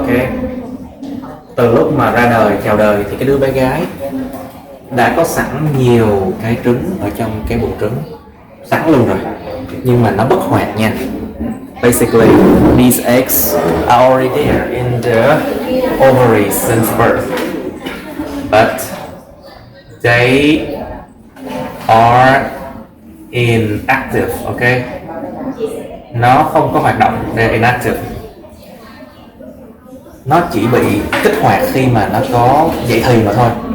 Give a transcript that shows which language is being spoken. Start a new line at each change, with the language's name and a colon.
Vietnamese: Okay, từ lúc mà ra đời, chào đời thì cái đứa bé gái đã có sẵn nhiều cái trứng ở trong cái buồng trứng sẵn luôn rồi, nhưng mà nó bất hoạt nha.
English: Basically, these eggs are already there in the ovary since birth, but they are inactive.
Vietnamese: Okay, nó không có hoạt động,
English: they're inactive.
Vietnamese: Nó chỉ bị kích hoạt khi mà nó có dậy thì mà thôi.